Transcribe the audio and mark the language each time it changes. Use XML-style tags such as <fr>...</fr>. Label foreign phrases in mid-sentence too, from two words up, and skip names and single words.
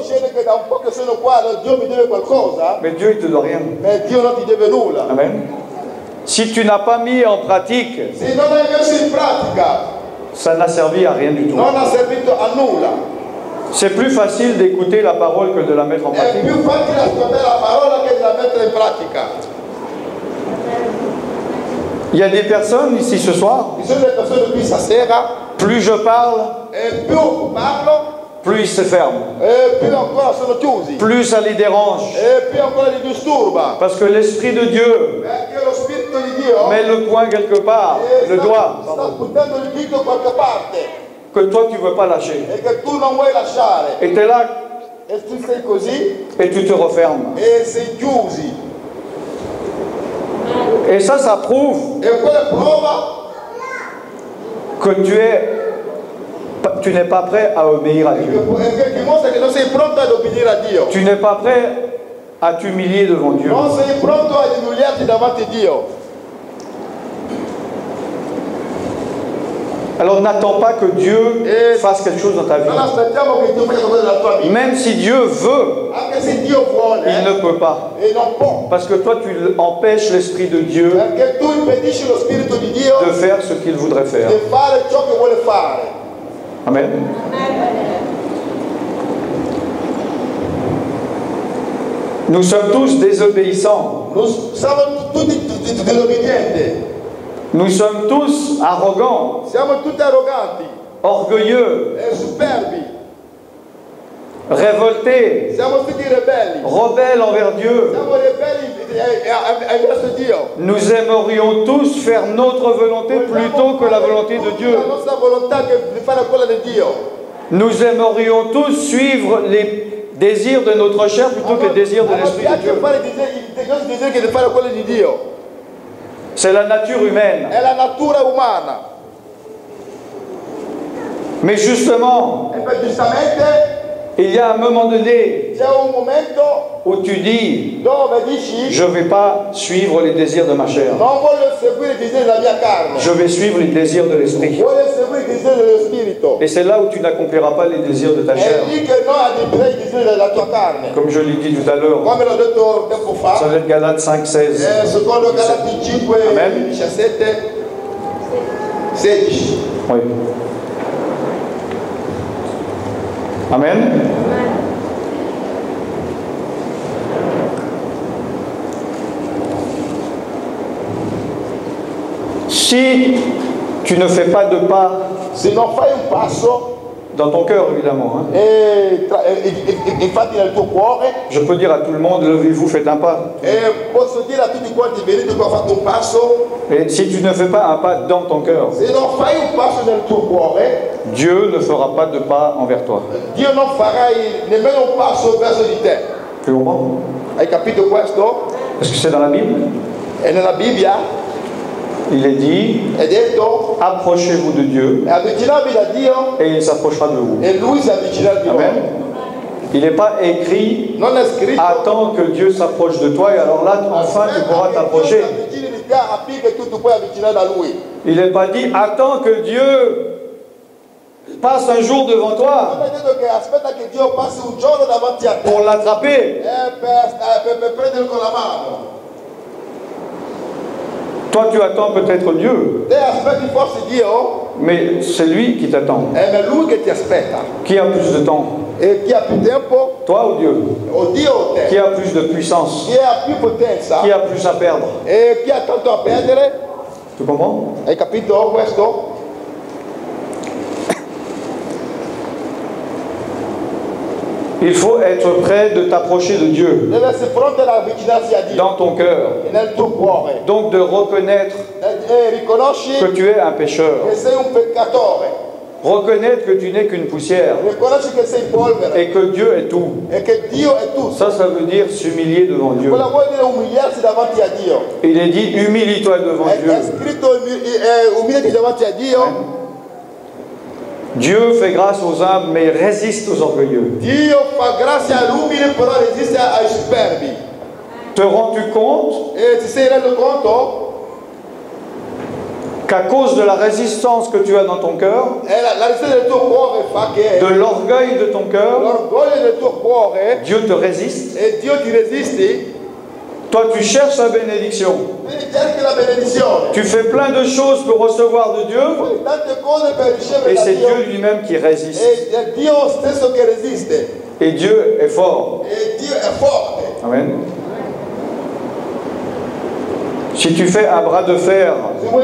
<it>dicendo che da un po' che sono qua, Dio mi deve qualcosa,</it> <fr>Mais Dieu, il te doit rien.</fr> <it>ma Dio non ti deve nulla. Amen.</it> <fr>Si tu n'as pas mis en pratique,</fr> <it>Se non hai messo in pratica,</it> <fr>ça n'a servi à rien du tout.</fr> <it>non ha servito a nulla.</it> <fr>C'est plus facile d'écouter la parole que de la mettre en</fr> <it>È</it> <fr>pratique.</fr> <it>più facile ascoltare la parola che da mettere in pratica.</it> <fr>Il y a des personnes ici ce soir,</fr> <it>Ci sono le persone qui stasera,</it> <fr>plus je parle,</fr> <it>e più parlo,</it> <fr>plus ils se ferment.</fr> <it>e più ancora sono chiusi,</it> <fr>Plus ça les dérange.</fr> <it>e più ancora li disturba.</it> <fr>Parce que l'Esprit de Dieu</fr> <it>Perché lo Spirito di Dio</it> <fr>met le point quelque part, le doigt,</fr> <it>sta buttando il dito da qualche parte</it> <fr>que toi tu ne veux pas lâcher.</fr> <it>e che tu non vuoi lasciare.</it> <fr>Et tu es là</fr> <it>E tu sei così</it> <fr>et tu te refermes.</fr> <it>e sei chiusi.</it> <fr>Et ça prouve</fr> <it>E quella prova</it> <fr>que tu n'es pas prêt à obéir à Dieu.</fr> <it>che dimostra che non sei pronto ad obbedire a Dio.</it> <fr>Tu n'es pas prêt à t'humilier devant Dieu.</fr> <it>Non sei pronto ad umiliarti davanti a Dio.</it> <fr>Alors n'attends pas que Dieu fasse quelque chose dans ta vie.</fr> <it>Non aspettiamo che Dio faccia qualcosa nella tua vita.</it> <fr>Même si Dieu veut,</fr> <it>Anche se Dio vuole,</it> <fr>il ne peut pas.</fr> <it>e non può.</it> <fr>Parce que toi, tu empêches l'Esprit de Dieu</fr> <it>Perché tu impedisci lo Spirito di Dio</it> <fr>de faire ce qu'il voudrait faire.</fr> <it>di fare ciò che vuole fare. Amen.</it> <fr>Nous sommes tous désobéissants.</fr> <it>Noi siamo tutti disobbedienti.</it> <fr>Nous sommes tous arrogants,</fr> <it>Siamo tutti arroganti</it> <fr>orgueilleux,</fr> <it>e superbi.</it> <fr>révoltés,</fr> <it>Siamo tutti ribelli.</it> <fr>rebelles envers Dieu.</fr> <it>Siamo ribelli verso Dio.</it> <fr>Nous aimerions tous faire notre volonté plutôt que la volonté de Dieu.</fr> <it>La nostra volontà che di fare quella di Dio.</it> <fr>Nous aimerions tous suivre les désirs de notre chair plutôt que les désirs de l'Esprit de Dieu.</fr> <it>fare i nostri desideri che di fare quello di Dio.</it> <fr>C'est la nature humaine.</fr> <it>È la natura umana.</it> <fr>Mais justement,</fr> <it>E per giustamente</it> <fr>il y a un moment donné</fr> <it>c'è un momento</it> <fr>où tu dis,</fr> <it>dove dici</it> <fr>je ne vais pas suivre les désirs de ma chair.</fr> <it>non voglio seguire i desideri della mia carne.</it> <fr>Je vais suivre les désirs de l'Esprit.</fr> <it>Voglio seguire i desideri dello Spirito.</it> <fr>Et c'est là où tu n'accompliras pas les désirs de ta chair.</fr> <it>È lì che non adempirai i desideri della tua carne.</it> <fr>Comme je l'ai dit tout à l'heure,</fr> <it>Come l'ho detto tempo</it> <fr>ça</fr> <it>fa,</it> <fr>va être Galates 5,16.</fr> <it>secondo Galati 5, Amen. 17, 16.</it> <fr>Oui. Amen. Si tu ne fais pas de pas</fr> <it>Se non fai un passo,</it> <fr>dans ton cœur, évidemment, hein,</fr> <it>infatti nel tuo cuore,</it> <fr>je peux dire à tout le monde, levez-vous, faites un pas.</fr> <it>posso dire a tutti quanti, venite qua, fate un passo.</it> <fr>Et si tu ne fais pas un pas dans ton cœur,</fr> <it>Se non fai un passo nel tuo cuore,</it> <fr>Dieu ne fera pas de pas envers toi.</fr> <it>Dio non farà nemmeno un passo verso di te.</it> <fr>Tu comprends?</fr> <it>Hai capito questo?</it> <fr>Parce que c'est dans la Bible.</fr> <it>E nella Bibbia</it> <fr>Il est dit,</fr> <it>è detto,</it> <fr>approchez-vous de Dieu</fr> <it>avvicinatevi da Dio</it> <fr>et il s'approchera de vous.</fr> <it>e Lui si avvicinerà di Amen. voi.</it> <fr>Il n'est pas écrit,</fr> <it>Non è scritto,</it> <fr>attends que Dieu s'approche de toi et alors là, enfin, tu pourras</fr> <it>aspetta che Dio si</it> <fr>t'approcher.</fr> <it>avvicini di te affinché tu ti puoi avvicinare da Lui.</it> <fr>Il n'est pas dit, attends que Dieu passe un jour devant</fr> <it>Non</it> <fr>toi</fr> <it>è detto che aspetta che Dio passi un giorno davanti a te</it> <fr>pour l'attraper.</fr> <it>per prenderlo con la mano.</it> <fr>Toi, tu attends peut-être Dieu,</fr> <it>Te aspetti forse Dio?</it> <fr>mais c'est lui qui t'attend.</fr> <it>Ma è Lui che ti aspetta.</it> <fr>Qui a plus de temps?</fr> <it>E chi ha più tempo?</it> <fr>Toi ou Dieu?</fr> <it>O Dio o te?</it> <fr>Qui a plus de puissance?</fr> <it>Chi ha più potenza?</it> <fr>Qui a plus à perdre?</fr> <it>E chi ha tanto a perdere?</it> <fr>Tu comprends?</fr> <it>Hai capito questo?</it> <fr>Il faut être prêt de t'approcher de Dieu</fr> <it>Deve essere pronto ad avvicinarsi a Dio</it> <fr>dans ton cœur.</fr> <it>nel tuo cuore.</it> <fr>Donc de reconnaître</fr> <it>E riconosci</it> <fr>que tu es un pécheur.</fr> <it>che sei un peccatore.</it> <fr>Reconnaître que tu n'es qu'une poussière</fr> <it>Riconosci che sei polvere</it> <fr>et que Dieu est tout.</fr> <it>e che Dio è tutto.</it> <fr>Ça veut dire s'humilier devant Dieu.</fr> <it>Quello vuol dire umiliarsi davanti a Dio.</it> <fr>Il est dit, humilie-toi devant</fr> <it>È</it> <fr>Dieu.</fr> <it>scritto umiliati davanti a Dio.</it> <fr>Dieu fait grâce aux humbles, mais il résiste aux orgueilleux.</fr> <it>Dio fa grazia all'umile, però resiste ai superbi.</it> <fr>Te rends-tu compte</fr> <it>E ti sei reso conto?</it> <fr>qu'à cause de la résistance que tu as dans ton cœur,</fr> <it>La resistenza del tuo cuore fa che</it> <fr>de l'orgueil de ton cœur,</fr> <it>l'orgoglio del tuo cuore</it> <fr>Dieu te résiste.</fr> <it>e Dio ti resisti.</it> <fr>Toi, tu cherches la bénédiction.</fr> <it>Quindi cerchi la benedizione.</it> <fr>Tu fais plein de choses pour recevoir de Dieu,</fr> <it>Fai tante cose per ricevere</it> <fr>et</fr> <it>da</it> <fr>c'est</fr> <it>Dio.</it> <fr>Dieu lui-même qui résiste.</fr> <it>E è Dio stesso che resiste.</it> <fr>Et Dieu est fort.</fr> <it>E Dio è forte.</it> <fr>Amen. Si tu fais un bras de fer</fr>